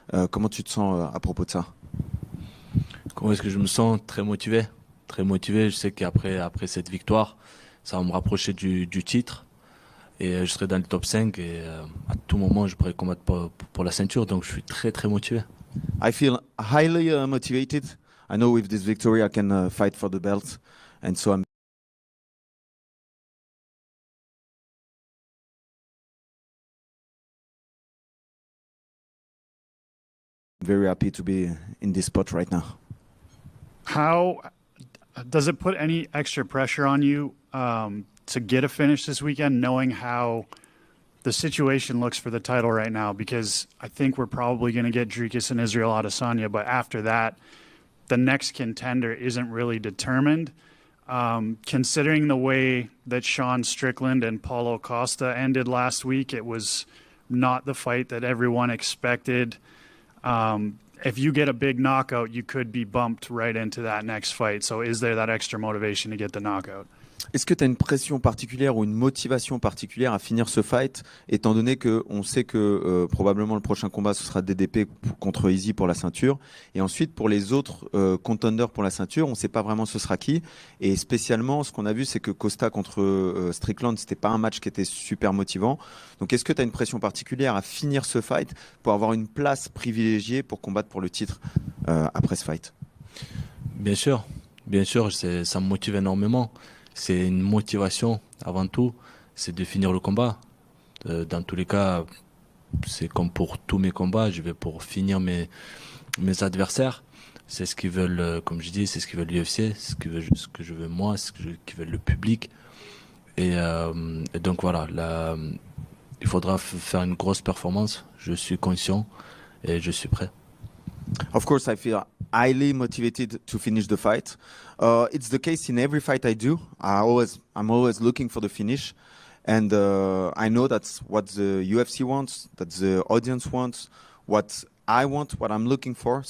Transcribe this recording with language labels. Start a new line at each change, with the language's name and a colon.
French: Comment tu te sens à propos de ça? Comment est-ce que je me sens? Très motivé. Très motivé. Je sais qu'après cette victoire, ça va me rapprocher du titre. Et je serai dans le top 5 et à tout moment, je pourrai combattre pour la ceinture. Donc je suis très très motivé.
English: I feel highly motivated. I know with this victory I can fight for the belt. And so I'm very happy to be in this spot right now. How does it put any extra pressure on you to get a finish this weekend, knowing how the situation looks for the title right now? Because I think we're probably going to get Dricus and Israel Adesanya, but after that, the next contender isn't really determined. Considering the way that Sean Strickland and Paulo Costa ended last week, it was not the fight that everyone expected. If you get a big knockout, you could be bumped right into that next fight. So is there that extra motivation to get the knockout?
French: Est-ce que tu as une pression particulière ou une motivation particulière à finir ce fight, étant donné qu'on sait que probablement le prochain combat, ce sera DDP contre Easy pour la ceinture. Et ensuite, pour les autres contenders pour la ceinture, on ne sait pas vraiment ce sera qui. Et spécialement, ce qu'on a vu, c'est que Costa contre Strickland, ce n'était pas un match qui était super motivant. Donc, est-ce que tu as une pression particulière à finir ce fight pour avoir une place privilégiée pour combattre pour le titre après ce fight? Bien sûr, ça me motive énormément. C'est une motivation avant tout, c'est de finir le combat. Dans tous les cas, c'est comme pour tous mes combats, je vais pour finir mes adversaires. C'est ce qu'ils veulent, comme je dis, c'est ce qu'ils veulent l'UFC, c'est ce que je veux moi, c'est ce que veut le public. Et donc voilà, là, il faudra faire une grosse performance. Je suis conscient et je suis prêt.
English: Of course, I feel highly motivated to finish the fight. It's the case in every fight I do. I'm always looking for the finish, and I know that's what the UFC wants, that the audience wants, what I want, what I'm looking for.